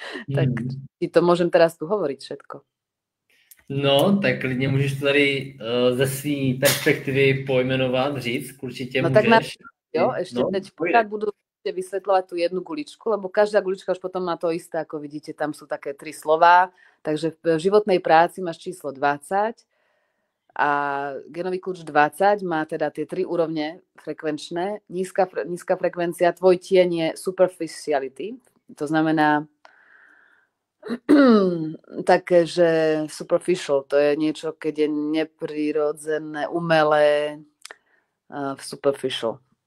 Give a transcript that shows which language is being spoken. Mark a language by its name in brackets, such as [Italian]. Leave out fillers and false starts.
[Slovak] Tak ti to môžem teraz tu hovoriť všetko. [Czech] No, tak klidně můžeš to tady ze své perspektivy pojmenovat, říct, určitě no, můžeš. [Slovak] Tak ešte [Czech] teď pořád [Slovak] budú vysvetľovať tú jednu guličku, lebo každá gulička už potom má to isté, ako vidíte, tam sú také 3 slová, takže v životnej práci máš číslo 20 a genový kľúč 20 má teda tie 3 úrovne frekvenčné, nízka frekvencia, tvoj tieň je superficiality, to znamená také, že superficial, to je niečo, keď je neprirodzené, umelé, superficial.